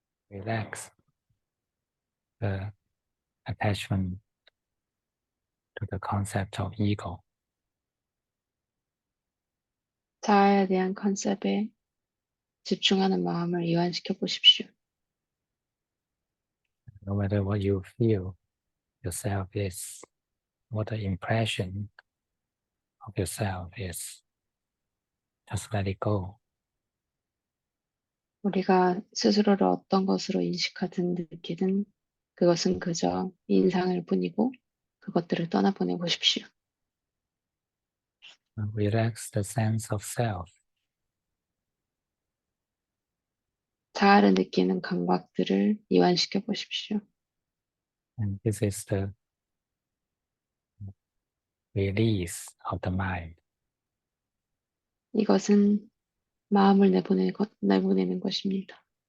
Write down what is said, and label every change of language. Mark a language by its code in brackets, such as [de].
[en] relax the attachment to the concept of ego. [ko] 자아에 대한 컨셉에 집중하는 마음을 이완시켜 보십시오. [en] No matter what you feel yourself is, what the impression of yourself is, just let it go. [ko] 우리가 스스로를 어떤 것으로 인식하든 느끼든 그것은 그저 인상일 뿐이고 그것들을 떠나보내 보십시오. [en] Relax the sense of self. [ko] 자아를 느끼는 감각들을 이완시켜 보십시오. [en] And this is the release of the mind. [ko] 이것은 마음을 내보내는 것입니다.